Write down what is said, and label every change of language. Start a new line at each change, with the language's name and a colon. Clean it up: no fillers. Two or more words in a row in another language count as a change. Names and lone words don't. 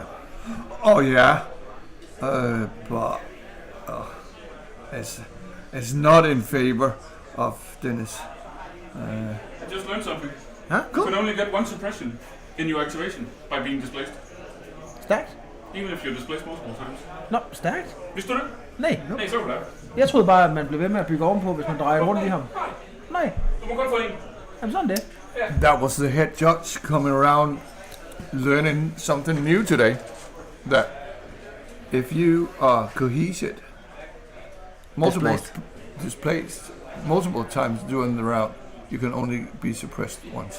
English: Oh yeah, but it's not in favor of Dennis. I just learned something. Huh? Cool. You can only get one suppression in your activation by being displaced. Stacked? Even if you're displaced multiple times.
Danish: Nå, stærkt. Vidste du det? Nej. Nej, så var det. Jeg troede bare, at man blev ved med at bygge ovenpå, hvis man drejer rundt i ham. Nej. Du må godt få en. Jamen sådan det.
English: That was the head judge coming around, learning something new today. That if you are cohesive, displaced multiple times during the round, you can only be suppressed once.